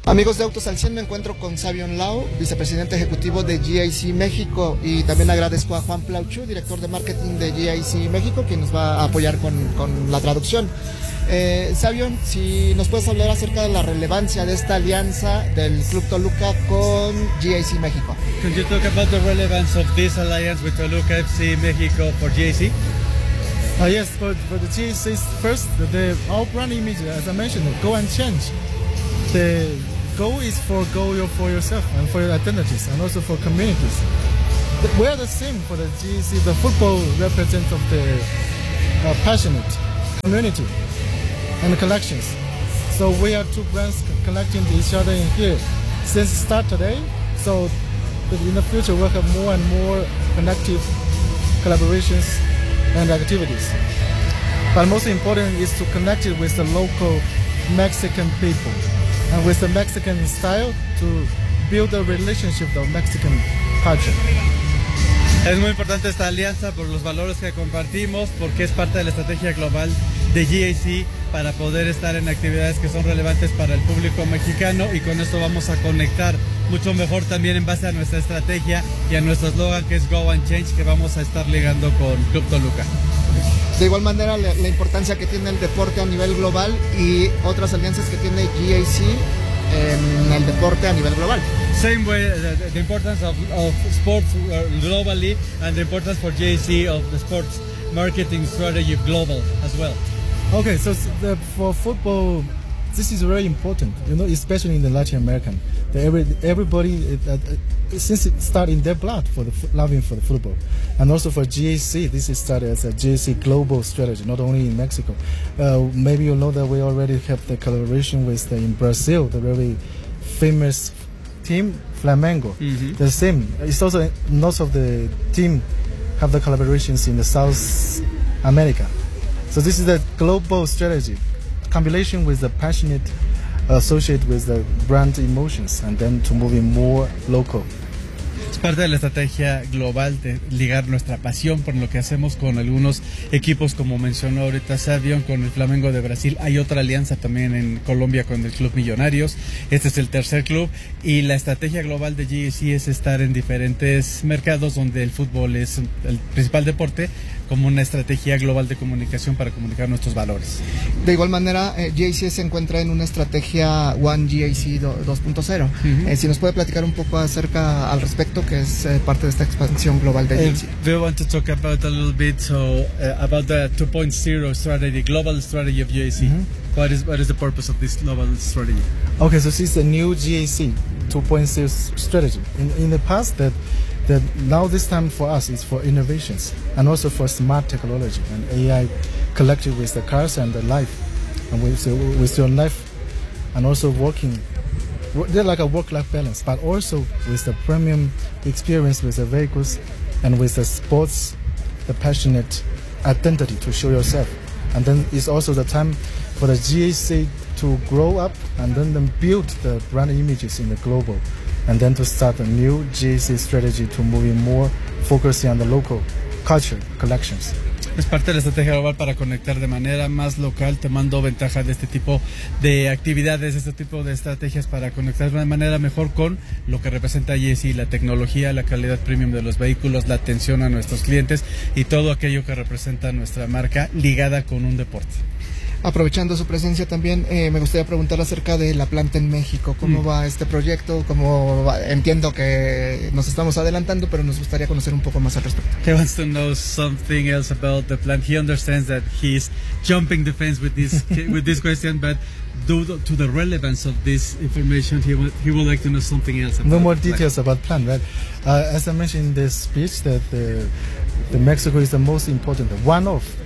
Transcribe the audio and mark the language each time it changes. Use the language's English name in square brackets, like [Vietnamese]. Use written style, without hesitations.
[Spanish] Amigos de Autos al 100, me encuentro con Savion Lau, vicepresidente ejecutivo de GAC México, y también agradezco a Juan Plauchu, director de marketing de GAC México, quien nos va a apoyar con la traducción. Savion, si nos puedes hablar acerca de la relevancia de esta alianza del Club Toluca con GAC México. [English] Could you talk about the relevance of this alliance with Toluca FC México for GAC? Yes, for the GAC first, the our brand image, as I mentioned, go and change. The goal is for for yourself and for your identities and also for communities. We are the same for the GAC, the football represent of the passionate community and collections. So we are two brands connecting to each other in here since start today. So in the future we'll have more and more connective collaborations and activities. But most important is to connect it with the local Mexican people and with the Mexican style to build a relationship of Mexican culture. [Spanish] Es muy importante esta alianza por los valores que compartimos, porque es parte de la estrategia global de GAC para poder estar en actividades que son relevantes para el público mexicano, y con esto vamos a conectar mucho mejor también en base a nuestra estrategia y a nuestro eslogan, que es Go and Change, que vamos a estar ligando con Club Toluca. De igual manera, la importancia que tiene el deporte a nivel global y otras alianzas que tiene GAC en el deporte a nivel global. [English] Same way, the importance of sports globally and the importance for GAC of the sports marketing strategy global as well. Okay, so for football, this is very important, you know, especially in the Latin American. Everybody, since it started in their blood for the loving for the football, and also for GAC, this is started as a GAC global strategy, not only in Mexico. Maybe you know that we already have the collaboration with in Brazil, the very famous team Flamengo. Mm-hmm. The same. It's also most of the team have the collaborations in the South America. So this is a global strategy, combination with the passionate associate with the brand emotions, and then to move in more local. [Spanish] Es parte de la estrategia global de ligar nuestra pasión por lo que hacemos con algunos equipos, como mencionó ahorita Savion, con el Flamengo de Brasil. Hay otra alianza también en Colombia con el Club Millonarios. Este es el tercer club. Y la estrategia global de GEC es estar en diferentes mercados donde el fútbol es el principal deporte, como una estrategia global de comunicación para comunicar nuestros valores. De igual manera, GEC se encuentra en una estrategia One GEC 2.0. Uh-huh. Si nos puede platicar un poco acerca al respecto, que es parte de esta expansión global de GEC. [English] We want to talk about a little bit about the 2.0 strategy, global strategy of GEC. Uh-huh. What is the purpose of this global strategy? Okay, so this is the new GEC 2.0 strategy. In the past, that now this time for us is for innovations and also for smart technology and AI collected with the cars and the life and with your life and also working. They're like a work-life balance, but also with the premium experience with the vehicles and with the sports, the passionate identity to show yourself. And then it's also the time for the GEC to grow up and then build the brand images in the global. And then to start a new GEC strategy to move more focusing on the local culture collections. [Spanish] Es parte de la estrategia global para conectar de manera más local, tomando ventaja de este tipo de actividades, este tipo de estrategias para conectar de manera mejor con lo que representa GEC, la tecnología, la calidad premium de los vehículos, la atención a nuestros clientes y todo aquello que representa nuestra marca ligada con un deporte. Aprovechando su presencia también, me gustaría preguntar acerca de la planta en México. ¿Cómo va este proyecto? ¿Cómo va? Entiendo que nos estamos adelantando, pero nos gustaría conocer un poco más al respecto. [English] He wants to know something else about the plant. He understands that he's jumping the fence with this question, but due to the relevance of this information, he would like to know something else. About no more details about plant, right? As I mentioned in this speech, that the Mexico is the most important one of.